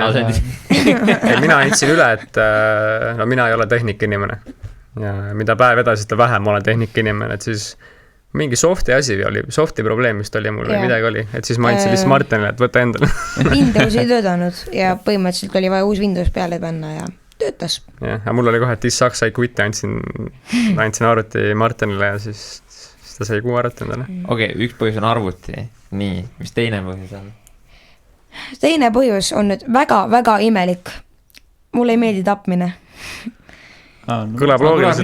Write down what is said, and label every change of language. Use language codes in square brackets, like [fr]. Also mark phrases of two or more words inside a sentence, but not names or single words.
[et] Mina andsin üle, et no mina ei ole tehnikainimene. Ja mida päev edasi, seda vähem olen tehnikainimene, et siis mingi softi asi oli, softi probleem vist oli mul või midagi oli, et siis ma andsin lihtsalt Martinile, et võta endale. Windows ei töötanud ja põhimõtteliselt oli vaja uus Windows peale panna ja töötas. Ja mul oli kohe, et [en] this sucks, I quit, [et] andsin arvuti Martinile ja siis ta sai kuu arvuti endale. Okei, üks põhjus on arvuti. Nii, mis teine põhjus on? Teine põhjus on nüüd väga-väga imelik. Mulle ei meeldi tapmine. Kõlab loogiliselt.